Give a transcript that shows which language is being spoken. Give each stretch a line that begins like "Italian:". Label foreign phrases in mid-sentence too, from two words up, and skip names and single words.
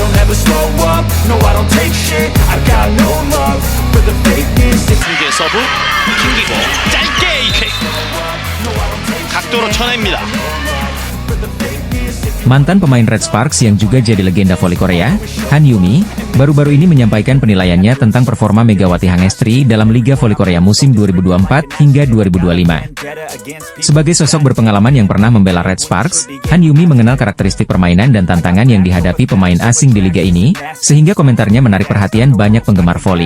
English: never slow up, no I don't take shit, I got no love for the fakeness.
Korean: 승기의 서브 튕기고 짧게 AK 각도로 쳐냅니다.
Indonesian: Mantan pemain Red Sparks yang juga jadi legenda voli Korea, Han Yumi, baru-baru ini menyampaikan penilaiannya tentang performa Megawati Hangestri dalam Liga Voli Korea musim 2024 hingga 2025. Sebagai sosok berpengalaman yang pernah membela Red Sparks, Han Yumi mengenal karakteristik permainan dan tantangan yang dihadapi pemain asing di liga ini, sehingga komentarnya menarik perhatian banyak penggemar voli.